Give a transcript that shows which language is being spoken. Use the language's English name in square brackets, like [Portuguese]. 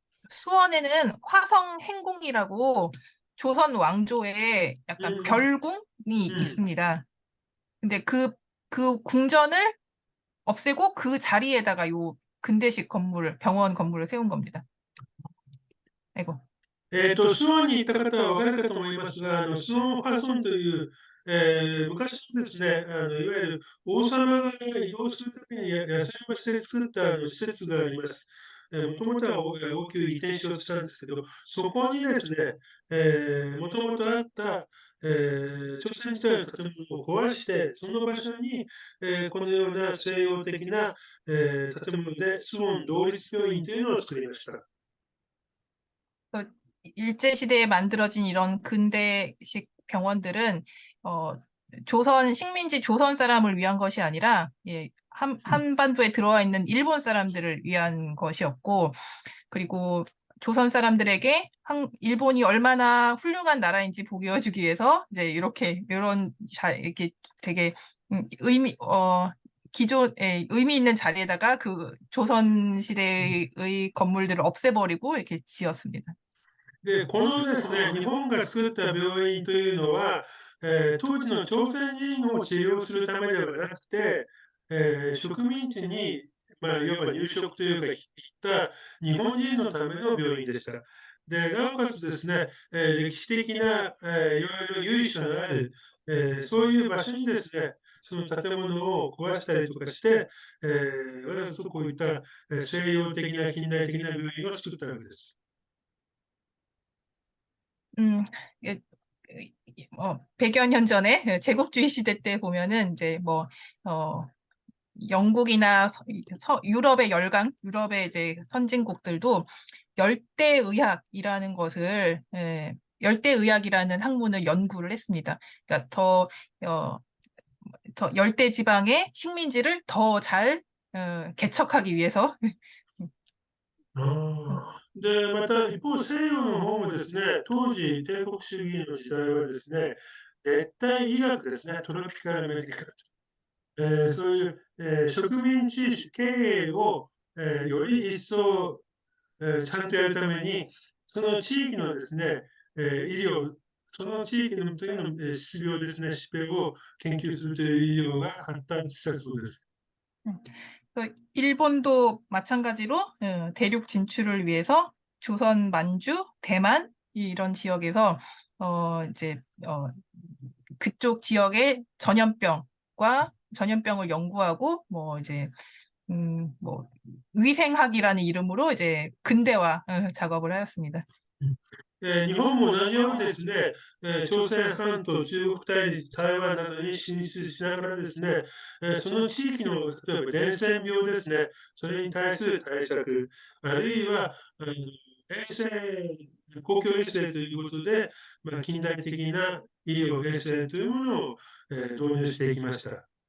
[Korean] 수원에는 화성 행궁이라고 조선 왕조의 う 약간 ん。 별궁이 うん。 있습니다. 근데 그 궁전을 없애고 그 자리에다가 요 근대식 병원 건물을 세운 겁니다. 아이고. [Japanese] スワンに行った方は分かるかと思いますが、スワンファソンという、昔のですね、いわゆる王様が移動するために休み場所で作った施設があります。もともとは大きく移転しようとしたんですけど、そこにですね、もともとあった、朝鮮時代の建物を壊して、その場所に、このような西洋的な、建物でスウォン同立病院というのを作りました。 [Korean] 일제시대에 만들어진 이런 근대식 병원들은 조선 식민지 조선 사람을 위한 것이 아니라 예, 한반도에 들어와 있는 일본 사람들을 위한 것이었고, 그리고 조선 사람들에게 일본이 얼마나 훌륭한 나라인지 보여주기 위해서 이제 이렇게 이렇게 되게 의미 있는 자리에다가 그 조선 시대의 건물들을 없애버리고 이렇게 지었습니다. [Japanese] で、このですね、日本が作った病院というのは、当時の朝鮮人を治療するためではなくて、植民地に、いわば入植というか、行った日本人のための病院でした。で、なおかつですね、歴史的な、いろいろ由緒のある、そういう場所にですね、その建物を壊したりとかして、わざとこういった西洋的な近代的な病院を作ったわけです。 [Korean] 음, 예, 100여 년 전에 제국주의 시대 때 보면은 이제 뭐 영국이나 유럽의 유럽의 이제 선진국들도 열대의학이라는 것을 열대의학이라는 학문을 연구를 했습니다. 그러니까 더 열대 지방의 식민지를 더 잘 개척하기 위해서. [Japanese] で、また一方、西洋の方もですね、当時、帝国主義の時代はですね、熱帯医学ですね、トロピカルメディカル、そういう、植民地経営を、より一層、ちゃんとやるために、その地域のですね、医療、その地域の時の、疾病ですね、疾病を研究するという医療が発達したそうです。 [Korean] 일본도 마찬가지로 대륙 진출을 위해서 조선, 만주, 대만 이런 지역에서 이제 그쪽 지역의 전염병을 연구하고 뭐 이제 뭐 위생학이라는 이름으로 이제 근대화 작업을 하였습니다. [Japanese] 日本も同じようにですね、朝鮮半島、中国大陸、台湾などに進出しながらですね、その地域の例えば伝染病ですね、それに対する対策、あるいは、衛生、公共衛生ということで、近代的な医療衛生というものを、導入していきました。